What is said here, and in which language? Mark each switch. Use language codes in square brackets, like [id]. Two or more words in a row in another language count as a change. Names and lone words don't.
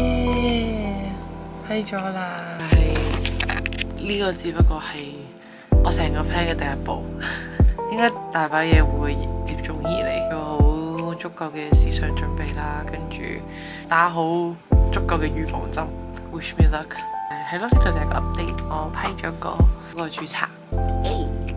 [yue] 耶！批咗啦！但係呢個只不過係我成個 plan 嘅第一步，應該大把嘢會接踵而嚟，做好足夠嘅思想準備啦，跟住打好足夠嘅預防針。 [en] Wish me luck。 [yue] 係咯，呢度就係個 update，我批咗個註冊。